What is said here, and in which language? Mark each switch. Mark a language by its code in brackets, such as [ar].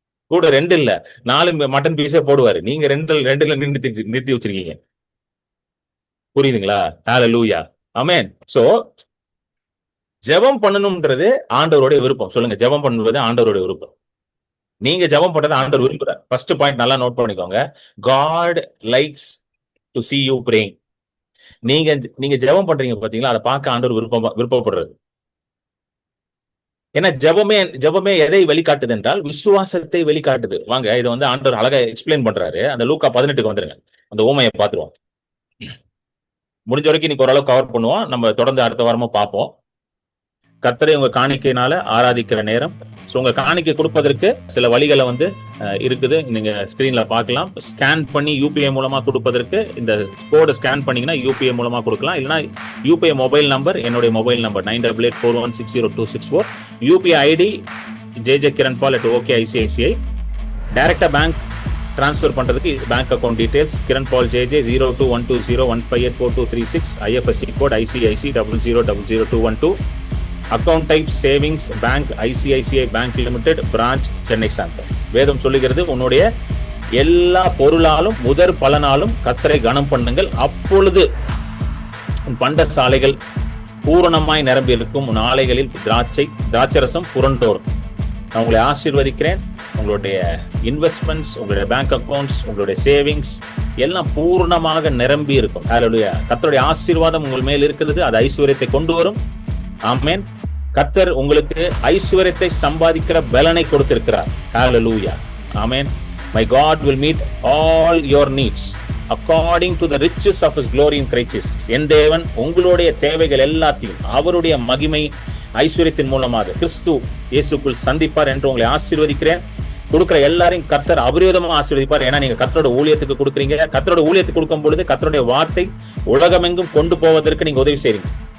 [ta] கூட 2 இல்ல 4 மட்டன் பீஸே போடுவாரு. நீங்க 2ல நிறுத்தி வச்சிருக்கீங்க. புரியுதுங்களா? ஹalleluya. ஆமென். சோ ஜெபம் பண்ணணும்ன்றது ஆண்டவருடைய விருப்பம். சொல்லுங்க, ஜெபம் பண்ணுவது ஆண்டவருடைய விருப்பம். நீங்க ஜெபம் பண்றது ஆண்டவர் விரும்புறார். ஃபர்ஸ்ட் பாயிண்ட் நல்லா நோட் பண்ணிக்கோங்க. [en] God likes to see you praying. [ta] நீங்க நீங்க ஜெபம் பண்றீங்க பாத்தீங்களா, அதை பார்க்க ஆண்டவர் விருப்பப்படுறாரு. ஏன்னா ஜெபமே எதை வெளிக்காட்டுது என்றால் விசுவாசத்தை வெளிக்காட்டுது. வாங்க, இதை வந்து ஆண்டவர் அழகா எக்ஸ்பிளைன் பண்றாரு. அந்த லூக்கா 18க்கு வந்துருங்க. அந்த ஊமையை பார்த்துருவோம். முடிஞ்ச வரைக்கும் இன்னைக்கு ஓரளவு கவர் பண்ணுவோம். நம்ம தொடர்ந்து அடுத்த வாரமும் பார்ப்போம். கர்த்தரை உங்க காணிக்கையினால ஆராதிக்கிற நேரம். ஸோ உங்க காணிக்கை கொடுப்பதற்கு சில வழிகளை வந்து இருக்குது, நீங்க ஸ்கிரீன்ல பார்க்கலாம். ஸ்கேன் பண்ணி யூபிஐ மூலமா கொடுப்பதற்கு இந்த கோடை ஸ்கேன் பண்ணீங்கன்னா யூபிஐ மூலமா கொடுக்கலாம். இல்லைன்னா யூபிஐ மொபைல் நம்பர், என்னுடைய mobile number 9884160264. UPI ID jjkiranpal@okicici. டைரக்டா பேங்க் டிரான்ஸ்ஃபர் பண்றதுக்கு bank account details கிரண்பால் JJ 021201584236. IFSC code ICIC 00000212. Account type savings bank, ICICI bank limited, branch, Chennai சாந்தம். வேதம் சொல்லுகிறது, உன்னுடைய எல்லா பொருளாலும் முதற் பலனாலும் கர்த்தரை கனம் பண்ணுங்கள், அப்பொழுது உன் பண்டசாலைகள் பூரணமாய் நிரம்பி இருக்கும், உன் ஆலைகளில் திராட்சரசம் புரண்டோரும். நான் உங்களை ஆசீர்வதிக்கிறேன். உங்களுடைய இன்வெஸ்ட்மெண்ட்ஸ், உங்களுடைய பேங்க் அக்கௌண்ட்ஸ், உங்களுடைய சேவிங்ஸ் எல்லாம் பூர்ணமாக நிரம்பி இருக்கும். ஹல்லேலூயா. கர்த்தருடைய ஆசீர்வாதம் உங்கள் மேல் இருக்கிறது, அது ஐஸ்வர்யத்தை கொண்டு வரும். ஆமென். கர்த்தர் உங்களுக்கு ஐஸ்வர்யத்தை சம்பாதிக்கிற பலனை கொடுத்திருக்கிறார். ஹalleluya. ஆமென். [en] My God will meet all your needs according to the riches of his glory in Christ Jesus. [ta] என் தேவன் உங்களுடைய தேவைகள் எல்லாத்தையும் அவருடைய மகிமை ஐஸ்வர்யத்தின் மூலமாக கிறிஸ்து இயேசுக்குள் சந்திப்பார் என்று உங்களை ஆசீர்வதிக்கிறேன். கொடுக்கிற எல்லாரையும் கர்த்தர் அபரிவிதமா ஆசீர்வதிப்பார். ஏன்னா நீங்க கர்த்தரோட ஊழியத்துக்கு கொடுக்குறீங்க. கர்த்தரோட ஊழியத்துக்கு கொடுக்கும் பொழுது கர்த்தருடைய வார்த்தை உலகமெங்கும் கொண்டு போவதற்கு நீங்க உதவி செய்றீங்க.